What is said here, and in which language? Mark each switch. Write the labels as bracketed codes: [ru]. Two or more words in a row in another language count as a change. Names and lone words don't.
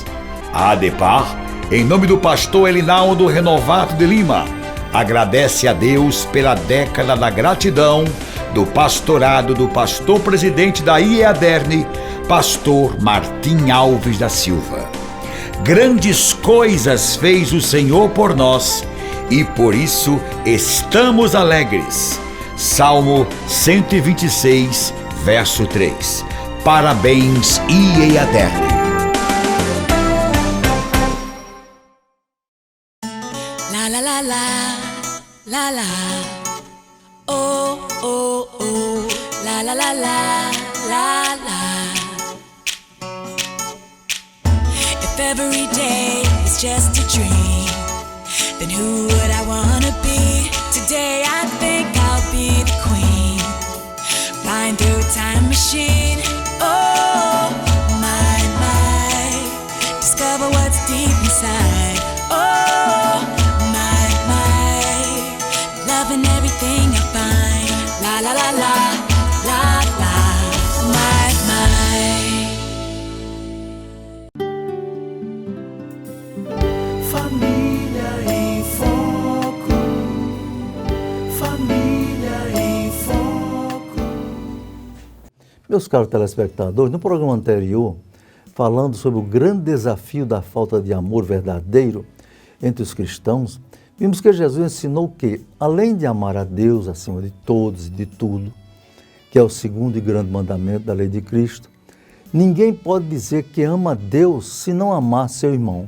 [pt] A ADEPAR, em nome do pastor Elinaldo Renovato de Lima, agradece a Deus pela Década da Gratidão do pastorado do pastor presidente da IEADERN, pastor Martim Alves da Silva. Grandes coisas fez o Senhor por nós e por isso estamos alegres. Salmo 126, verso 3. Parabéns, IEADERN. La la la la, la la. Oh, oh, oh, la la la la, la la. [en] If every day is just a dream, then who would I wanna be? Today I think I'll be the queen, flying through a time machine. Oh, my, discover what's deep inside. Oh, my, loving everything I find. La la la la, la la, [pt] Família em Foco. Família em Foco. Meus caros telespectadores, no programa anterior, falando sobre o grande desafio da falta de amor verdadeiro entre os cristãos, vimos que Jesus ensinou que, além de amar a Deus acima de todos e de tudo, que é o segundo e grande mandamento da lei de Cristo, ninguém pode dizer que ama a Deus se não amar seu irmão.